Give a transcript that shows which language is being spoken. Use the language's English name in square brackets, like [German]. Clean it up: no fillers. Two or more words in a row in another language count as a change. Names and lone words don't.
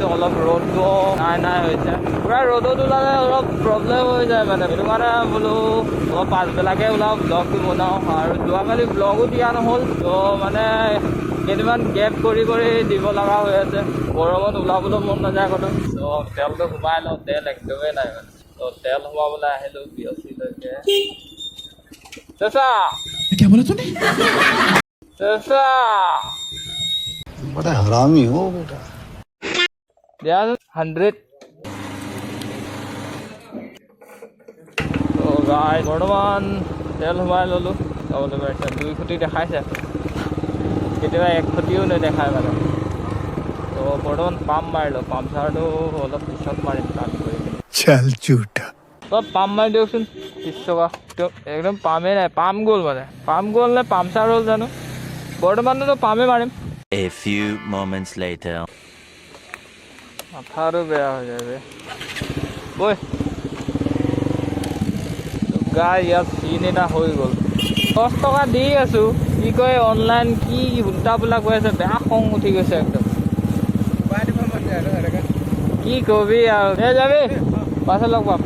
[Assamese] অলপ ৰ'দটো নাই হৈছে, পূৰা ৰ'দত ওলালে অলপ প্ৰব্লেম হৈ যায় মানে, সেইটো কাৰণে বোলো অলপ পাছবেলাকৈ ওলাওঁ, ব্লগটো বনাওঁ। আৰু যোৱাকালি ব্লগো দিয়া নহ'ল, তো মানে কেইদিনমান গেপ কৰি দিব লগা হৈ আছে, গৰমত ওলাবলৈ মন নাযায় ক'তো। তো তেলটো সোমাই লওঁ, তেল একদমেই নাই মানে, তো তেল সোমাবলৈ আহিলোঁ বিয়চিলৈকে। [Hindi] क्या बोला तूने? बड़ा हरामी हो बेटा। 100। [Assamese] তো গাই বৰ্তমান তেল সোমাই ল'লোঁ, চাবলৈ পাৰিছে 2 খুটি দেখাইছে, কেতিয়াবা 1 খুটিও নেদেখায় মানে। তো বৰ্তমান পাম্প মাৰিলোঁ, পাম্পচাৰটো অলপ পিছত মাৰিম কাম কৰি। [Hindi] चल झूठा। [Assamese] অলপ পাম্প মাৰি দিয়কচোন, 30 টকা। একদম পামেই নাই, পাম্প গ'ল মানে, পাম্প গ'ল নে পাম্পচাৰ হ'ল জানো। বৰ্তমানতো পামেই মাৰিম। [English] A few moments later. [Assamese] মাথাটো বেয়া হৈ যায় বে। বৈ গাই ইয়াত চিন এটা হৈ গ'ল। 10 টকা দি আছোঁ, কি কয় অনলাইন কি উল্টা পোল্টা কৈ আছে, বেয়া খং উঠি গৈছে একদম। কি কবি আৰু, যাবি পাছত লগ পাম।